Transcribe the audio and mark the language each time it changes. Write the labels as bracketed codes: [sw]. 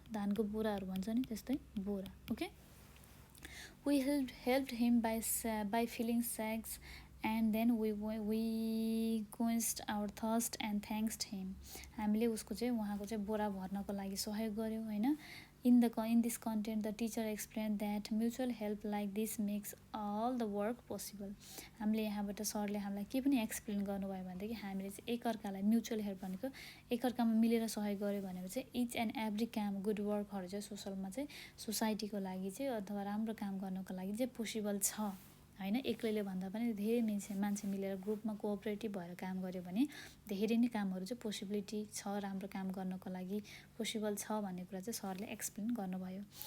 [ne] धानको बोराहरू भन्छ नि त्यस्तै बोरा. Okay. [en] We helped him by filling sacks and then we quenched our thirst and thanked him. [ne] हामीले उसको चाहिँ उहाँको चाहिँ बोरा भर्नको लागि सहयोग गर्यौँ हैन. [en] In this content, the teacher explained that mutual help like this makes all the work possible. [ne] हामीले यहाँबाट सरले हामीलाई के पनि एक्सप्लेन गर्नुभयो भनेदेखि हामीले चाहिँ एकअर्कालाई म्युचुअल हेल्प भनेको एकअर्कामा मिलेर सहयोग गर्यो भनेको चाहिँ इच एन्ड एभ्री काम गुड वर्कहरू चाहिँ सोसलमा चाहिँ सोसाइटीको लागि चाहिँ अथवा राम्रो काम गर्नको लागि चाहिँ पोसिबल छ हैन. एक्लैले भन्दा पनि धेरै मान्छे मिलेर ग्रुपमा कोअपरेटिभ भएर काम गर्यो भने धेरै नै कामहरू चाहिँ पोसिबिलिटी छ राम्रो काम गर्नको लागि पोसिबल छ भन्ने कुरा चाहिँ सरले एक्सप्लेन गर्नुभयो.